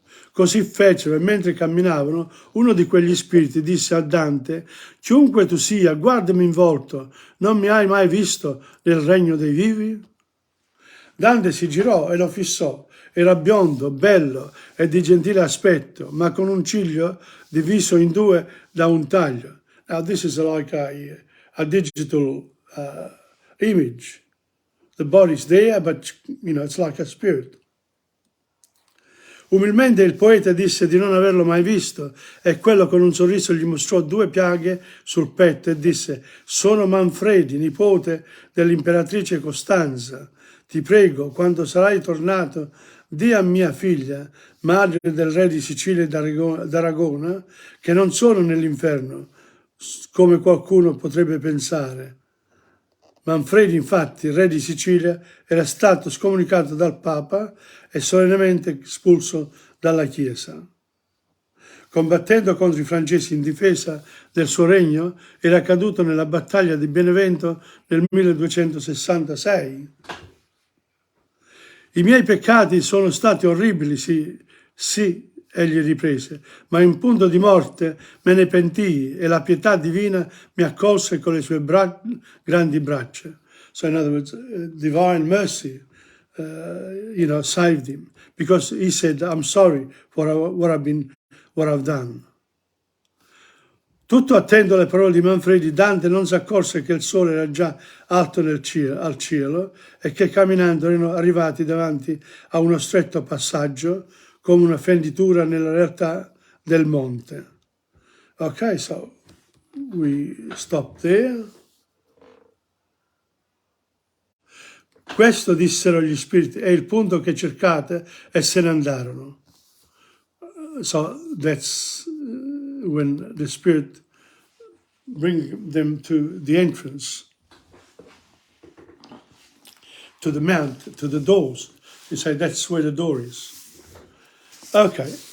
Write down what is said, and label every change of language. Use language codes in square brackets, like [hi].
[it] Così fecero e mentre camminavano uno di quegli spiriti disse a Dante: chiunque tu sia, guardami in volto, non mi hai mai visto nel regno dei vivi? Dante si girò e lo fissò. Era biondo, bello e di gentile aspetto, ma con un ciglio diviso in due da un taglio. [en] Now this is like a digital image. The body's there, but it's like a spirit. [it] Umilmente il poeta disse di non averlo mai visto e quello con un sorriso gli mostrò due piaghe sul petto e disse: sono Manfredi, nipote dell'imperatrice Costanza. Ti prego, quando sarai tornato, di a mia figlia, madre del re di Sicilia e d'Aragona, che non sono nell'inferno, come qualcuno potrebbe pensare. Manfredi, infatti, re di Sicilia, era stato scomunicato dal Papa e solennemente espulso dalla Chiesa. Combattendo contro i francesi in difesa del suo regno, era caduto nella battaglia di Benevento nel 1266. I miei peccati sono stati orribili, sì, egli riprese, ma in punto di morte me ne pentii e la pietà divina mi accolse con le sue grandi braccia. [en] So in other words, divine mercy, saved him because he said, I'm sorry for what I've done. [it] Tutto attento alle parole di Manfredi, Dante non si accorse che il sole era già alto al cielo e che camminando erano arrivati davanti a uno stretto passaggio come una fenditura nella realtà del monte. [en] Ok, so we stop there. [it] Questo dissero gli spiriti, è il punto che cercate, e se ne andarono. [en] So that's when the spirit bring them to the entrance, to the mount, to the doors. You say that's where the door is. Okay.